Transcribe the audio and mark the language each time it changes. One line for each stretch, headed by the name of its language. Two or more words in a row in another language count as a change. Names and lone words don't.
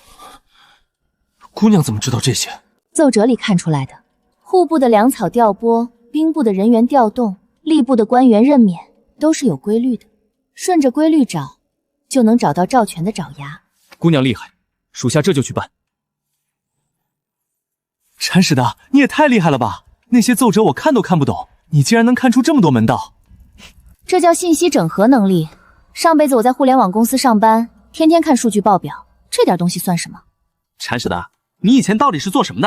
Chinese: 姑娘怎麼知道這些？奏摺裡看出來的。戶部的糧草調撥，兵部的人員調動，吏部的官員任免，都是有規律的。順着規律找，就能找到趙全的爪牙。姑娘厲害，屬下這就去辦。鏟屎的，你也太厲害了吧！那些奏折我看都看不懂，你竟然能看出这么多门道。这叫信息整合能力。上辈子我在互联网公司上班，天天看数据报表，这点东西算什么？铲屎的，你以前到底是做什么的？